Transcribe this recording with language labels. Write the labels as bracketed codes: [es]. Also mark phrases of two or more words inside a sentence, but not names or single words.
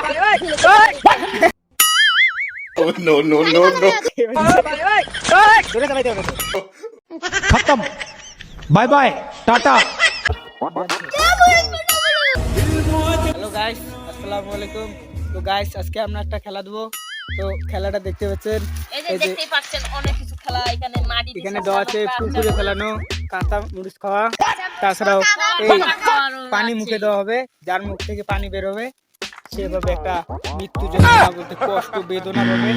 [en] no no no no खत्म bye bye tata. hello guys, [ar] السلام عليكم. [bn] তো গাইস আজকে আমরা একটা খেলা দেবো। তো খেলাটা দেখতে পাচ্ছেন, এই যে দেখতেই পাচ্ছেন অনেক কিছু খেলা এখানে মাটি এখানে দেওয়া আছে পুকুরে ফেলানো, কাঁচা মরিচ খাওয়া, তাছাড়াও এই পানি মুখে দেওয়া হবে, যার মুখ থেকে পানি বের হবে সেভাবে একটা মৃত্যু যন্ত্রণা বলতে কষ্ট বেদনা পাবে।